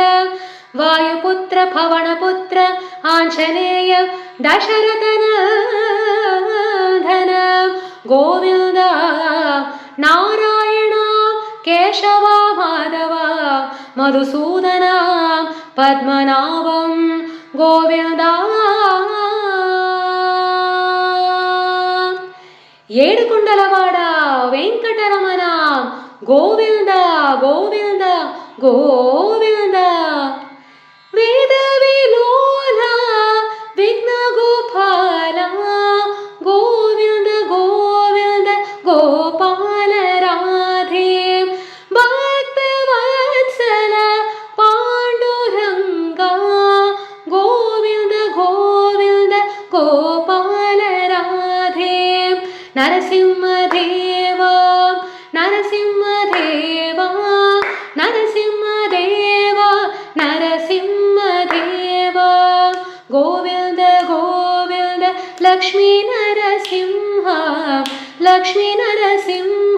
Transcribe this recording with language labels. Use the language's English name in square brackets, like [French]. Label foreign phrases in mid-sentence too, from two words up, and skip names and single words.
[Sanskrit] वायुपुत्र पवनपुत्र आंजनेय दशरथनंदन गोविंद। नारायण केशव माधव मधुसूदन पद्मनाभं गोविंद। [Telugu] ఏడుకొండలవాడ వెంకటరమణ గోవింద గోవింద గోవింద। వేద విలోల విఘ్న గోపాల గోవింద గోవింద గోపాల రాధే। భక్త వత్సల పాండురంగ గోవింద గోవింద గోపాల రాధే। [Sanskrit] नरसिंहदेव नरसिंहदेव नरसिंहदेव नरसिंहदेव। गोविंद गोविंद लक्ष्मी नरसिंह लक्ष्मी नरसिंह।